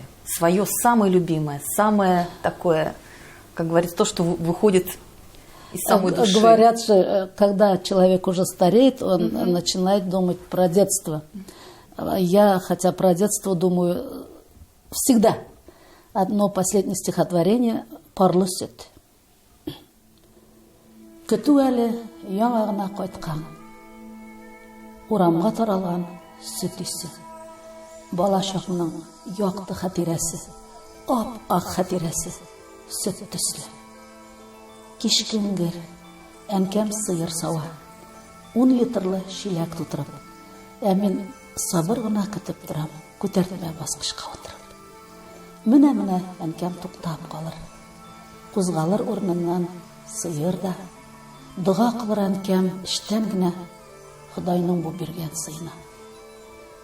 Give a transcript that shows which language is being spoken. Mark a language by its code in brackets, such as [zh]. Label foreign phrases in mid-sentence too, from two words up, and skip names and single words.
[ru] Свое самое любимое, самое такое, как говорится, то, что выходит из самой души. Говорят же, когда человек уже стареет, он начинает думать про детство. Я, хотя про детство думаю всегда. Одно последнее стихотворение «Парлысет». [tt] Көтү әле яңағына қайтқан, урамға таралған сүт исе, бала шағымның яқты хатирәсе, ап-ақ хатирәсе, сүт төсле. Кишкенгер, әнкәм сыйыр сауа, 10 литрлы шиләк тутырып, мен сабыр гына көтеп торам, күтәртмә баскычка утырып. Менә әнкәм туктап калыр, кузгалыр урыныннан сыйыр да, дуга кылыр әнкәм эштән генә Худайның бу биргән сыйына.